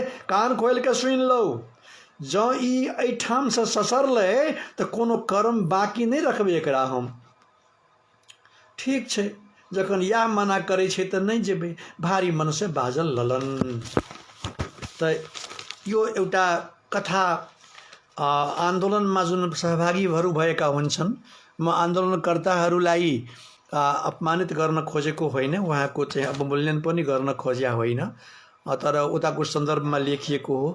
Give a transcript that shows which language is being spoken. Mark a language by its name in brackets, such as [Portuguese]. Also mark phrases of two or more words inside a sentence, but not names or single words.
[Maithili] कान खोलि के सुनि लो, जँ ई एहिठाम से ससरलै तऽ कोनो कर्म बाकी नहीं रखबै एकरा हम। ठीक छै, जखन इएह मना करै छै तऽ नहीं जेबै, भारी मन से बाजल ललन। [Nepali] तऽ यो एउटा कथा आन्दोलनमा जुन सहभागीहरू भएका हुन्छन्, म आन्दोलनकर्ताहरूलाई अपमानित गर्न खोजेको होइन, उहाँको चाहिँ अवमूल्यन पनि गर्न खोज्या होइन, तर उताको सन्दर्भमा लेखिएको हो।